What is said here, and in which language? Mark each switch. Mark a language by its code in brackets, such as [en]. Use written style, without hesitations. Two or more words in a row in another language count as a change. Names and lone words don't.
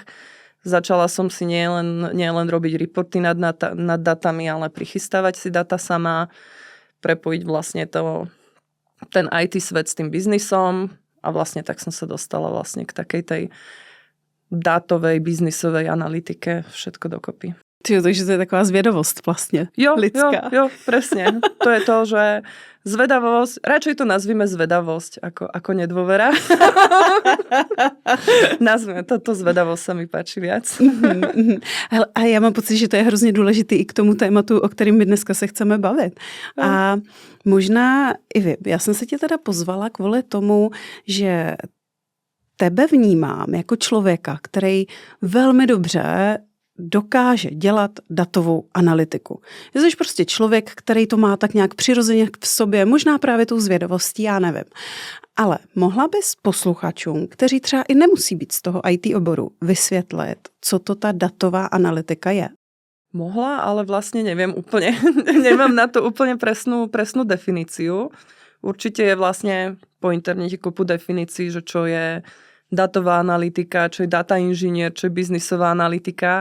[sk] Začala som si nielen robiť reporty nad datami, ale prichystávať si data sama, prepojiť vlastne ten IT svet s tým biznisom a vlastne tak som sa dostala vlastne k takej tej dátovej, biznisovej analytike, všetko dokopy. [cs] Takže to je taková zvědavost vlastně lidská. [sk] Jo, presne. To je to, že zvedavosť, radšej to nazvime zvedavosť ako nedôvera. Nazvime to zvedavosť, sa mi páči viac. [cs] A já mám pocit, že to je hrozně důležitý i k tomu tématu, o kterém my dneska se chceme bavit. A možná i vy. Já jsem se tě teda pozvala kvůli tomu, že tebe vnímám jako člověka, který velmi dobře dokáže dělat datovou analytiku. Jsi prostě člověk, který to má tak nějak přirozeně v sobě, možná právě tou zvědavostí, já nevím. Ale mohla bys posluchačům, kteří třeba i nemusí být z toho IT oboru, vysvětlit, co to ta datová analytika je? [sk] Mohla, ale vlastne neviem úplne. Nemám na to úplne presnú definíciu. Určite je vlastne po internete kopu definícií, že čo je datová analytika, čo je data inžinier, čo je biznisová analytika.